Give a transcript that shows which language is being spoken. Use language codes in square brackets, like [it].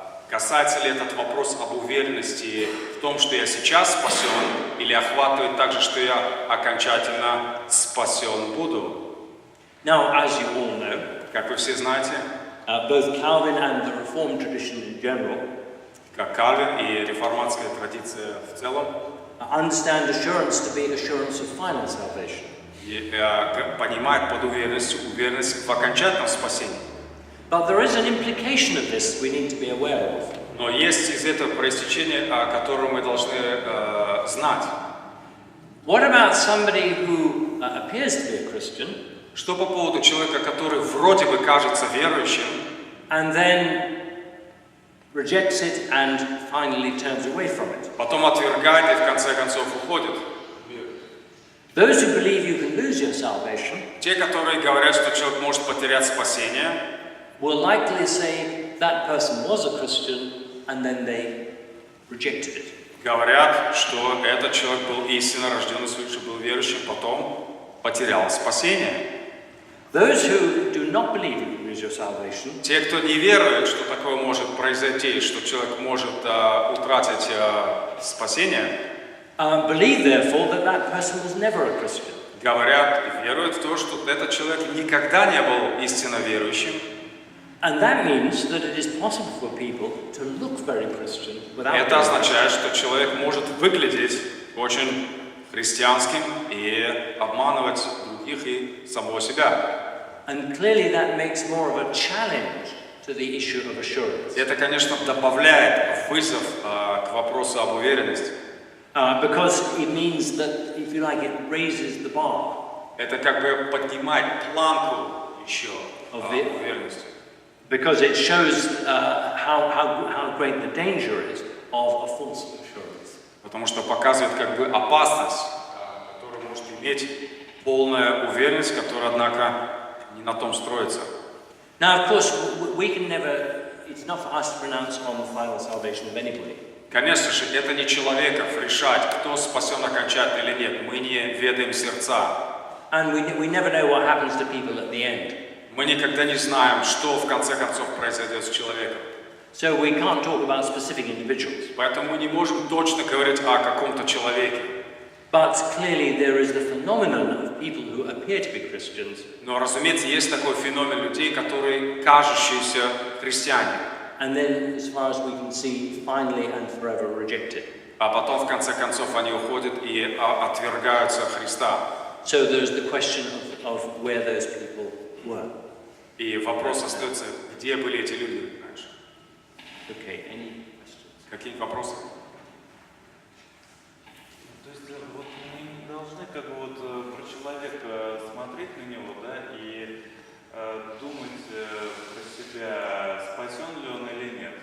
[ru] Касается ли этот вопрос об уверенности в том, что я сейчас спасен, или охватывает также, что я окончательно спасен буду? [en] Now, as you all know, [ru] Как вы все знаете, [en] both Calvin and the Reformed tradition in general [ru] как Кальвин и реформатская традиция в целом, [en] understand assurance to be assurance of final salvation. [ru] понимает под уверенностью уверенность в окончательном спасении. [en] But there is an implication of this we need to be aware of. [ru] Но есть из этого проистечение, которое мы должны знать. [en] What about somebody who appears to be a Christian [ru] Что по поводу человека, который вроде бы кажется верующим, [en] and then rejects it and finally turns away from it? [ru] потом отвергает и в конце концов уходит? [en] Those who believe you can lose your salvation [ru] Те, которые говорят, что человек может потерять спасение, [en] will likely say that person was a Christian and then they rejected it. [ru] говорят, что этот человек был истинно рожденный свыше, был верующим, потом потерял спасение. [en] Those who do not believe you can lose your salvation [ru] Те, кто не верует, что такое может произойти, что человек может утратить спасение, [en] believe therefore that that person was never a Christian. [ru] говорят и веруют в то, что этот человек никогда не был истинно верующим. [en] And that means that it is possible for people to look very Christian without [ru] Это означает, что человек может выглядеть очень христианским и обманывать других и самого себя. [en] And clearly that makes more of a challenge to the issue of assurance. [ru] Это, конечно, добавляет вызов к вопросу об уверенности. [en] Because it means that, if you like, it raises the bar [ru] Это как бы поднимает планку еще уверенности. [en] because it shows how great the danger is of a false assurance. [ru] Потому что показывает как бы опасность, которую может иметь полная уверенность, которая, однако, не на том строится. [en] Now, of course, we can never, it's not for us to pronounce on the final salvation of anybody. [ru] Конечно же, это не человеков решать, кто спасен окончательно или нет. Мы не ведаем сердца. [en] And we never know what happens to people at the end. [ru] Мы никогда не знаем, что в конце концов произойдет с человеком. [en] So we can't talk about specific individuals. [ru] Поэтому мы не можем точно говорить о каком-то человеке. [en] But clearly there is the phenomenon of people who appear to be Christians [ru] Но, разумеется, есть такой феномен людей, которые кажущиеся христиане, [en] and then, as far as we can see, finally and forever rejected. [ru] а потом в конце концов они уходят и отвергаются Христа. [en] So there's the question of where those people were. [ru] И вопрос остается, где были эти люди раньше? [en] Okay, any questions? [ru] Какие вопросы? То есть вот мы не должны как бы вот про человека смотреть на него, да, и думать про себя, спасен ли он или нет.